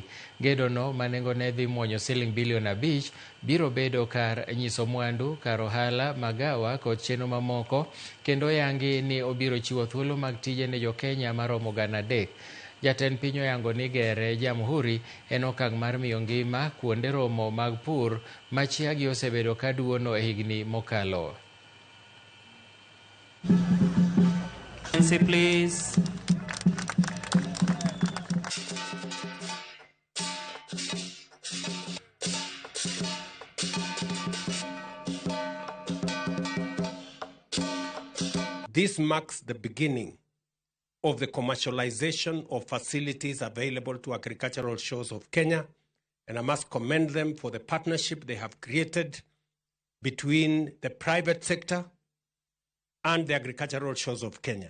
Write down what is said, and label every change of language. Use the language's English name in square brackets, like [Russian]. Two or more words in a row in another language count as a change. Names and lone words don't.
[Luo (Kenya and Tanzania)] Gedono ma nengone dhi muonyo siling bilion 5 biro bedo kar nyiso mwandu, kar ohala, magawa kod chenro mamoko, kendo yangi ni obiro chiwo thuolo mag tije ne Jo-Kenya maromo 3,000. Jatend piny oyango ni gere Jamhuri en okang' mar miyo ngima kuonde romo mag pur ma chiagi osebedo ka duono e higni mokalo. [English] Please. This marks the beginning of the commercialization of facilities available to agricultural shores of Kenya, and I must commend them for the partnership they have created between the private sector and the agricultural shores of Kenya.